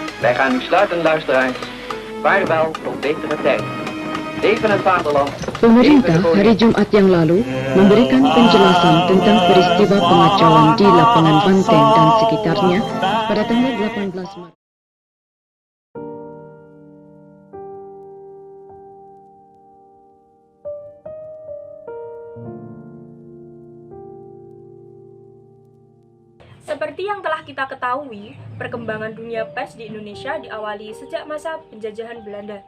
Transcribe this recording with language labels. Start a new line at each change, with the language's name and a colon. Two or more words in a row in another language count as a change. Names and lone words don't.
Dutch: Wij gaan nu sluiten, luisteraars. Vaarwel tot betere tijd. Leven het vaderland.
Indonesian: Pemerintah hari Jumat yang lalu memberikan penjelasan tentang peristiwa pengacauan di lapangan Banteng dan sekitarnya pada tanggal 18 Maret. Seperti yang telah kita ketahui, perkembangan dunia pers di Indonesia diawali sejak masa penjajahan Belanda.